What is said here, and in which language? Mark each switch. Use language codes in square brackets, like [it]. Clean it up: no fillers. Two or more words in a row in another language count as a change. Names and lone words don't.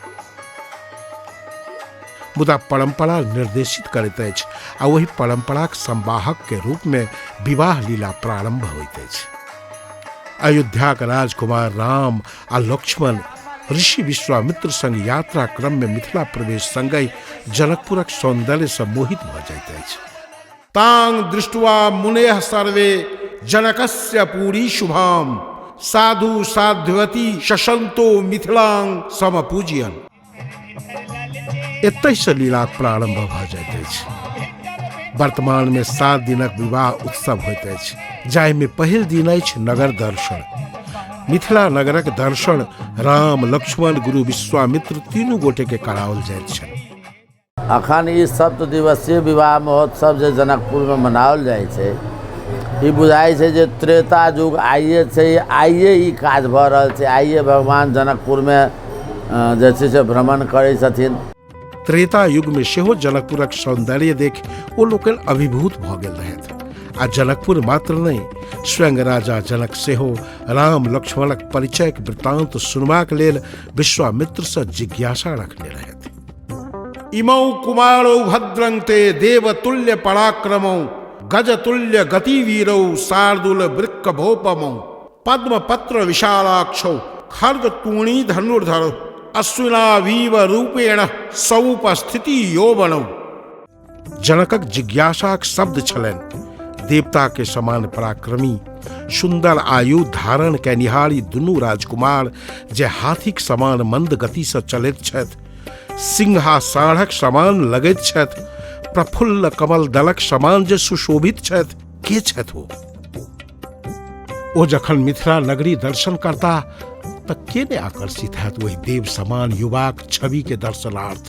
[mai] मुदा परंपरा निर्देशित करैत अछि आ वही परंपराक संवाहक के रूप में विवाह लीला प्रारंभ होइत अछि। अयोध्याक राजकुमार राम आ लक्ष्मण ऋषि विश्वामित्र संग यात्रा क्रम में मिथिला प्रवेश संगहि जनकपुरक सौंदर्य से मोहित भ जाइत अछि। [sa] तांग दृष्ट्वा मुनेः सर्वे जनकस्य पुरी शुभाम साधु साध्वती शशंतो मिथिलां समपूजयन्। [mai] एतहि से लीलाक प्रारंभ भ जाइत अछि। वर्तमान में 7 दिनक विवाह उत्सव होइत अछि, जाहि में पहिल दिन अछि नगर दर्शन। मिथिला नगरक दर्शन राम लक्ष्मण गुरु विश्वामित्र तीनू गोटे के कराओल जाइत छल। अखन ई 7 दिवसीय विवाह महोत्सव जे जनकपुर में मनाओल जाइ छै, ई बुझाइ छै जे त्रेता युग आइए छै, आइए ई काज भ रहल छै, आइए भगवान जनकपुर में जे छै से भ्रमण करै छथिन। त्रेता युग में सेहो जनकपुरक सौंदर्य देख ओ लोकनि अभिभूत भ गेल रहथि। आ जनकपुर मात्र नहीं, स्वयं राजा जनक सेहो राम लक्ष्मणक परिचयक वृत्तांत सुनबाक लेल विश्वामित्र से जिज्ञासा रखने रहथि। [sa] इमौ कुमारौ भद्रं ते देवतुल्य पराक्रमौ गजतुल्य गतिवीरौ शार्दूल वृक्क भोपमौ पद्मपत्र विशालाक्षौ खड्ग तूणी धनुर्धरौ अश्विनावीव रूपेण समुपस्थिति यौवनौ। [mai] जनकक जिज्ञासाक शब्द छलनि। देवता के समान पराक्रमी सुंदर आयु धारण कैनिहारी दुनू राजकुमार जे हाथीक समान मंद गति से चलैत छथि, सिंहा साढ़क समान लगैत छथि, प्रफुल्ल कमल दलक समान जे सुशोभित छथि, के छथि ओ जखन मिथिला नगरी दर्शन करता त के ने आकर्षित हैत वही देव समान युवाक छवि के दर्शनार्थ।